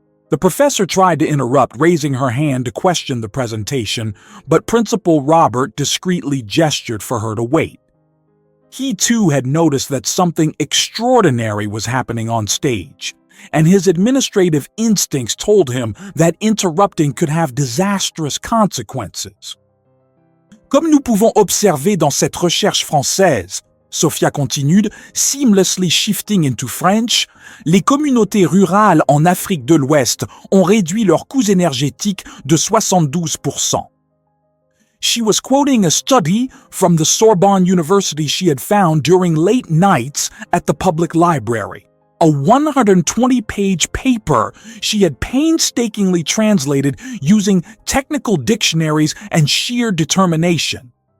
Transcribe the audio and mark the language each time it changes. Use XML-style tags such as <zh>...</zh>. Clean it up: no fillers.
<en>The professor tried to interrupt, raising her hand to question the presentation, but Principal Robert discreetly gestured for her to wait. He too had noticed that something extraordinary was happening on stage, and his administrative instincts told him that interrupting could have disastrous consequences.</en> <fr>Comme nous pouvons observer dans cette recherche française,</fr> <en>Sophia continued, seamlessly shifting into French,</en> <fr>les communautés rurales en Afrique de l'Ouest ont réduit leurs coûts énergétiques de 72%.</fr> <en>She was quoting a study from the Sorbonne University she had found during late nights at the public library. A 120-page paper she had painstakingly translated using technical dictionaries and sheer determination.</en>